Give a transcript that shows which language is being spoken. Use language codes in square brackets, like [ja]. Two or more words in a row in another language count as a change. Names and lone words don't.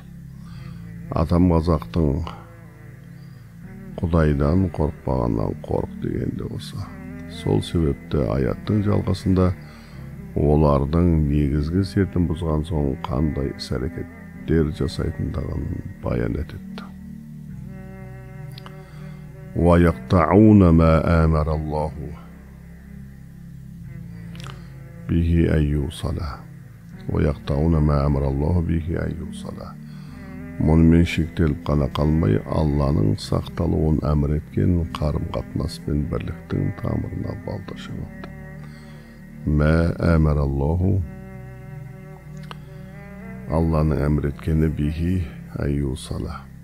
[kk] Атам қазақтың Құдайдан қорықпағаннан қорық дегенде осы. Сол себепті аяттың жалғасында олардың негізгі сертін бұзған соң қандай іс-әрекеттер жасайтындығын баян етеді. [ar] ويقطعون ما أمر الله به أن يوصل. ويقطعون ما أمر الله به أن يوصل. [kk] Мұнымен шектеліп қана қалмай, Алланың сақталуын әмір еткен қарым-қатынас пен бірліктің тамырына балта шабады. [ar] ما أمر الله, [kk] Алланың әмір еткені [ar] به أن يوصل.